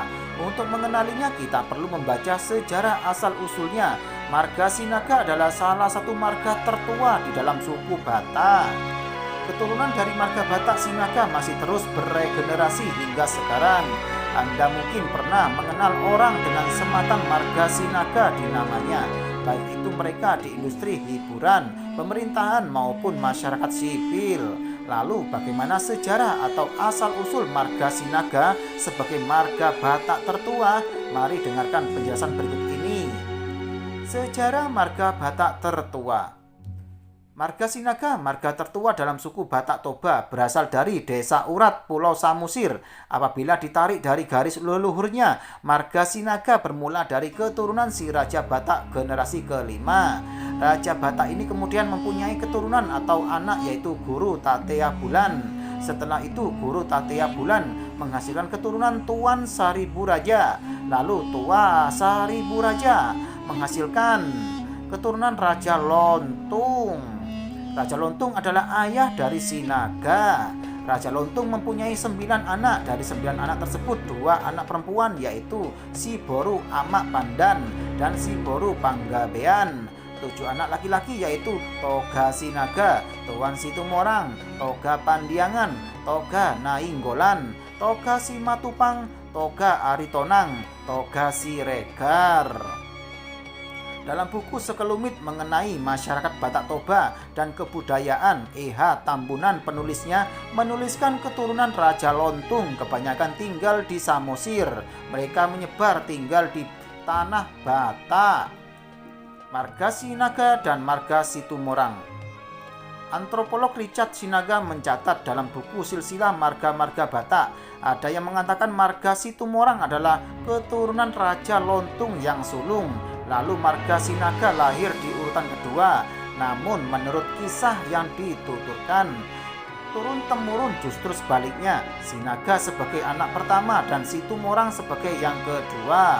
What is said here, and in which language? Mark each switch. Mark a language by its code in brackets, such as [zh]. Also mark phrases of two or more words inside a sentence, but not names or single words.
[id] Untuk mengenalinya kita perlu membaca sejarah asal-usulnya. Marga Sinaga adalah salah satu marga tertua di dalam suku Batak. Keturunan dari marga Batak Sinaga masih terus beregenerasi hingga sekarang. Anda mungkin pernah mengenal orang dengan sematan marga Sinaga di namanya, baik itu mereka di industri hiburan, pemerintahan maupun masyarakat sipil. Lalu bagaimana sejarah atau asal-usul marga Sinaga sebagai marga Batak tertua? Mari dengarkan penjelasan berikut ini. Sejarah marga Batak tertua. Marga Sinaga, marga tertua dalam suku Batak Toba, berasal dari Desa Urat, Pulau Samosir. Apabila ditarik dari garis leluhurnya, marga Sinaga bermula dari keturunan si Raja Batak generasi kelima. Raja Batak ini kemudian mempunyai keturunan atau anak yaitu Guru Tatea Bulan. Setelah itu Guru Tatea Bulan menghasilkan keturunan Tuan Saribu Raja. Lalu Tua Saribu Raja menghasilkan keturunan Raja Lontung. Raja Lontung adalah ayah dari Sinaga. Raja Lontung mempunyai 9 anak. Dari 9 anak tersebut 2 anak perempuan yaitu Si Boru Amak Pandan dan Si Boru Panggabean. 7 anak laki-laki yaitu Toga Sinaga, Tuan Situmorang, Toga Pandiangan, Toga Nainggolan, Toga Simatupang, Toga Aritonang, Toga Siregar. Dalam buku sekelumit mengenai masyarakat Batak Toba dan kebudayaan, E.H. Tambunan penulisnya menuliskan keturunan Raja Lontung kebanyakan tinggal di Samosir. Mereka menyebar tinggal di tanah Batak. Marga Sinaga dan marga Situmorang. Antropolog Richard Sinaga mencatat dalam buku silsilah marga-marga Batak, ada yang mengatakan marga Situmorang adalah keturunan Raja Lontung yang sulung. Lalu marga Sinaga lahir di urutan kedua. Namun menurut kisah yang dituturkan, turun-temurun justru sebaliknya. Sinaga sebagai anak pertama dan Situmorang sebagai yang kedua.